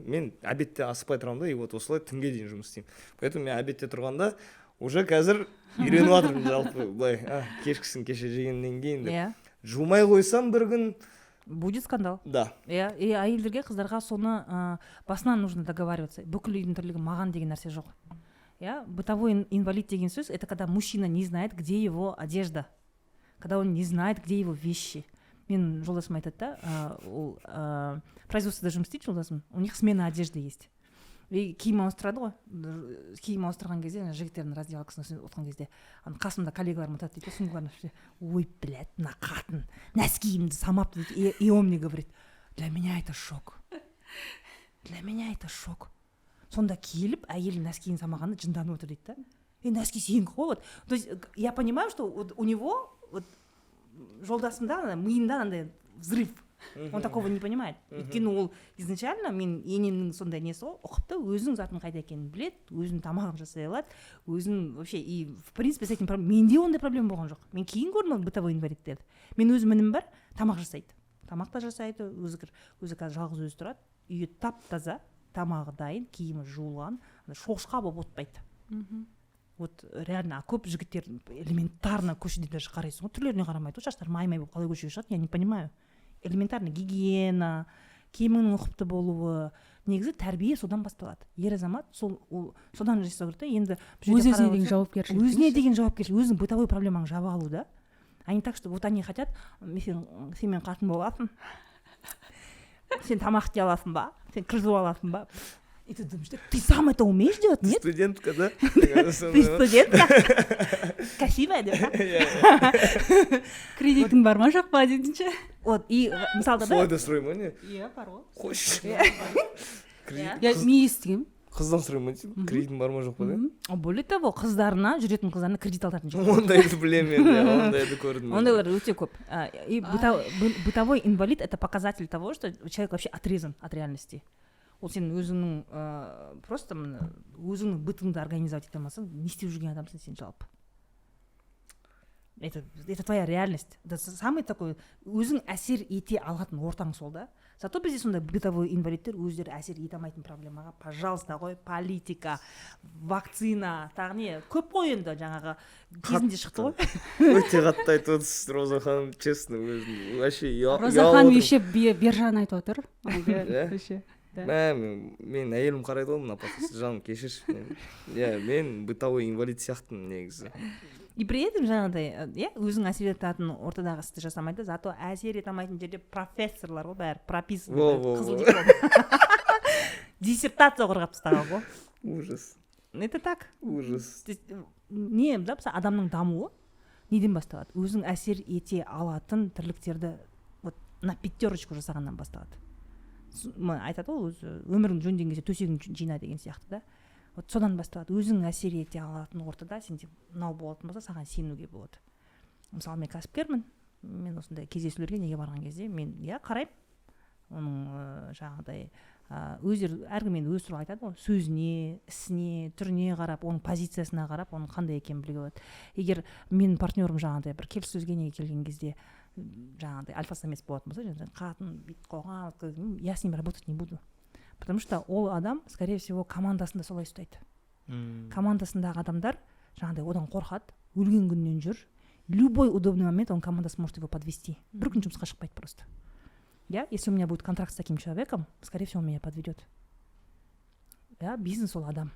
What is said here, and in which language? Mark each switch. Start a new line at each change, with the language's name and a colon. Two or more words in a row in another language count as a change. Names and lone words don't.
Kazakh: Мен обедте асықпай тұрамын да,
Russian: и вот
Kazakh: осылай түнге дейін жұмыс істеймін. Поэтому мен обедте тұрғанда уже қазір үйреніп жатырмын жалпы былай, кешкісін кеше жегеннен кейін деп. Жумай қойсам бір күн
Russian: будет скандал. Да.
Kazakh: Иә, и әйелдерге, қыздарға соны басынан
Russian: нужно договариваться.
Kazakh: Бүкіл үйдің тірлігі маған деген нәрсе жоқ.
Russian: Я, бытовой инвалид
Kazakh: деген сөз,
Russian: это когда мужчина не знает, где его одежда, когда он не знает, где его вещи.
Kazakh: Мен жолдасым айтады да, ол производствода жұмыс істейді жолдасым,
Russian: у них смена одежды есть.
Kazakh: И киім ауыстырады ғой, киім ауыстырған кезде жігіттердің раздевалкасына отырған кезде қасымда коллегаларым отырады дейді, соңғыларына ой, блядь, мына қатын нәскиімді самапты дейді,
Russian: и он мне говорит, для меня это шок.
Kazakh: Сонда келіп әйелі нәскиін самағаны жынданып отыр дейді да. Нәски сенікі ғой.
Russian: То есть я понимаю, что вот у него вот
Kazakh: жолдасымда миында андай
Russian: взрыв. Он такого не понимает.
Kazakh: Өйткені ол изначально мен енемнің сондай несі ғой, ұқыпты, өзінің затын қайда екенін біледі, өзінің тамағын жасай алады, өзінің
Russian: вообще и в принципе с этим
Kazakh: менде ондай проблема болған жоқ. Мен кейін көрдім бытовой инвалидтерді. Мен өз мінім бар, тамақ жасайды. Тамақ та жасайды, өзі қазір жалғыз өзі тұрады, үйі тап-таза, тамағы дайын, киімі жуылған, шошқа болып отпайды.
Russian: вот реально
Kazakh: көп жігіттер элементарно көшеде даже қарайсың ғой, түрлеріне қарамайды ғой, шаштары май болып қалай көшеге шығады,
Russian: я не понимаю.
Kazakh: Элементарно гигиена, киімінің ұқыпты болуы, негізі тәрбие содан басталады. Ер азамат содан жасау керек та. Енді өзіне деген жауапкершілік. Өзіне деген жауапкершілік, өзінің бытовой проблемаңды жаба алу да.
Russian: Они так, что вот они хотят,
Kazakh: сен қатын боласың, сен тамақ істей аласың ба, сен кіргізіп аласың ба.
Russian: И ты думаешь, ты сам это умеешь делать, нет? Студентка, да? Ты студентка? Красивая, да?
Kazakh: Кредитің бар ма жоқ па дейтінші? Вот, и мысалда да. Солай да сұраймын ғой, не? Иә, бар ғой. Қойшы. Мен естігем. Қыздан сұраймын, кредитің бар ма жоқ па, да?
Russian: Более того,
Kazakh: жүретін қыздарына кредит алатын жоқ. Ондайды білемін мен, ондайды көрдім. Ондайлар өте көп.
Russian: И бытовой инвалид — это показатель того, что человек вообще отрезан от реальности.
Kazakh: Ол сен өзіңнің просто өзіңнің бытыңды организовать ете алмасаң, не істеп жүрген адамсың сен жалпы.
Russian: Это твоя реальность. Это самый такой
Kazakh: өзің әсер ете алатын ортаң сол да. Зато бізде сондай бытовой инвалидтер өздері әсер ете алмайтын проблемаға, пожалуйста ғой, политика, вакцина, тағы не көп қой енді жаңағы кезінде шықты ғой. Өте қатты айтып отырсыз, Роза ханым, честно, өзім вообще Роза ханым еще бержан айтып отыр. Мен әйелім қарайды ғой мына подкастты, жаным кешірші. Мен
Russian: бытовой инвалид
Kazakh: сияқтымын негізі.
Russian: И при этом
Kazakh: жаңағыдай, өзің әсер ететін ортадағы істі жасамайды, зато әсер ете алмайтын жерде профессорлар ғой, бәрі прописан, қызыл диплом. Диссертация қорғап тастаған ғой.
Russian: Ужас. Это так. Ужас.
Kazakh: Не, да, адамның дамуы неден басталады? Өзің әсер ете алатын тірліктерді вот на 5 жасағаннан басталады. Айтады ғой, өмірің жөндеген кезде төсегің жина деген сияқты да. Вот содан басталады. Өзің әсер ете алатын ортада сенде мынау болатын болса, саған сенуге болады. Мысалы, мен кәсіпкермін. Мен осындай кездесулерге неге барған кезде мен қараймын. Оның жаңағыдай өздері әркім енді өз туралы айтады ғой, сөзіне, ісіне, түріне қарап, оның позициясына қарап, оның қандай екенін білуге болады. Егер менің партнерім жаңағыдай бір келіссөзге неге келген кезде жаңағыдай альфа-самец болатын болса, қатын бүйтіп қойған,
Russian: я с ним работать не буду. Потому что
Kazakh: ол адам,
Russian: скорее всего,
Kazakh: командасында солай ұстайды. Командасындағы адамдар жаңағыдай одан қорқады, өлген күннен жүр.
Russian: Любой удобный момент он командасы может его подвести.
Kazakh: Бір күн жұмысқа шықпайды просто.
Russian: Если у меня будет контракт с таким человеком, скорее всего, он меня подведет.
Kazakh: Бизнес ол адам.